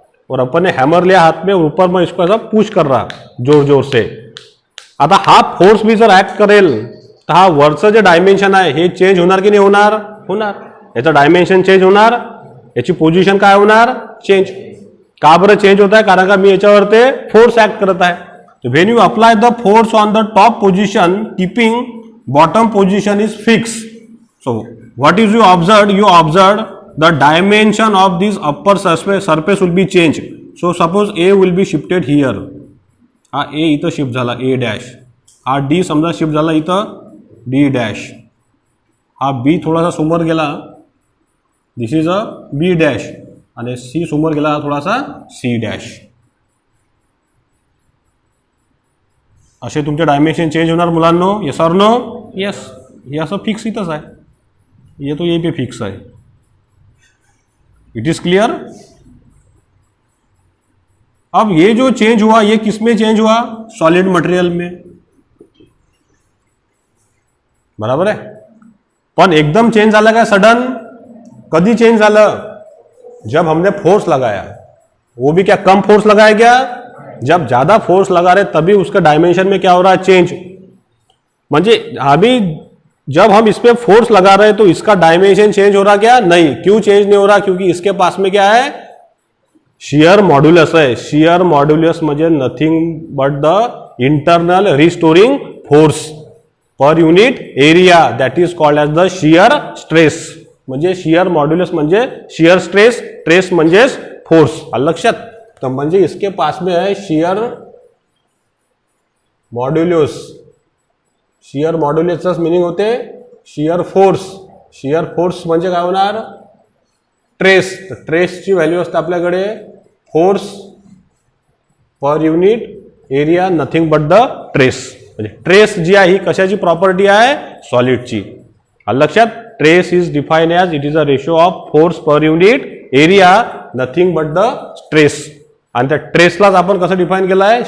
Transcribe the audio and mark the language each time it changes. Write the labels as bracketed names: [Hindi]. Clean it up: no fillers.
[Hindi] और अपन ने हैमर लिया हाथ में, ऊपर मैं इसको ऐसा पुश कर रहा जोर जोर से. [Marathi] आता हा फोर्स भी जर ऍक्ट करेल तर हा वरचं जे डायमेन्शन आहे हे चेंज होणार की नाही होणार? होणार. याचं डायमेन्शन चेंज होणार, याची पोझिशन काय होणार? चेंज. का बरं चेंज होत आहे? कारण का मी याच्यावर ते फोर्स ऍक्ट करत आहे. [English] When you apply the force on the top position keeping bottom position is fix. So what is you observe the dimension of this upper surface will be changed. So suppose A will be shifted here. [Marathi] हा A इथं shift झाला A dash, हा D समजा shift झाला इथं D dash, हा B थोडासा समोर गेला, [English] this is a B dash, [Marathi] आणि C समोर गेला थोडासा C डॅश. असे तुमचे डायमेन्शन चेंज होणार मुलांनो. येस और नो? येस. हे असं फिक्स इथंच आहे, [Hindi] ये तो यही पे फिक्स [Marathi] आहे. [English] It is clear? [Hindi] अब ये जो चेंज हुआ ये किस में चेंज हुआ? सॉलिड मटेरियल में, बराबर है. [Marathi] पण एकदम चेंज झाला का सडन? कधी चेंज झालं? [Hindi] जब हमने फोर्स लगाया, वो भी क्या कम फोर्स लगाया क्या? जब ज्यादा फोर्स लगा रहे तभी उसका डायमेंशन में क्या हो रहा है? चेंज. म्हणजे अभी जब हम इस पे फोर्स लगा रहे हैं तो इसका डायमेंशन चेंज हो रहा क्या? नहीं. क्यों चेंज नहीं हो रहा? क्योंकि इसके पास में क्या है? शियर मॉड्यूलस है. [English] shear modulus [Marathi] म्हणजे [English] Nothing but the internal restoring force per unit area, that is called as the shear stress. [Marathi] म्हणजे शियर मॉड्यूलस म्हणजे शियर स्ट्रेस, स्ट्रेस म्हणजे फोर्स. लक्षात? तर म्हणजे [Hindi] इसके पास में है शियर मॉड्यूलस. [Marathi] शियर मॉड्युलसच मिनिंग होते शियर फोर्स. शियर फोर्स म्हणजे काय होणार? ट्रेस. तर ट्रेसची व्हॅल्यू असते आपल्याकडे force per unit area, [English] Nothing but the stress. [Marathi] म्हणजे ट्रेस जी आहे ही कशाची प्रॉपर्टी आहे? सॉलिडची. लक्षात? [English] Stress is defined as it is a ratio of force per unit area, nothing but the stress. [Marathi] आणि त्या ट्रेसलाच आपण कसं डिफाइन केलं आहे?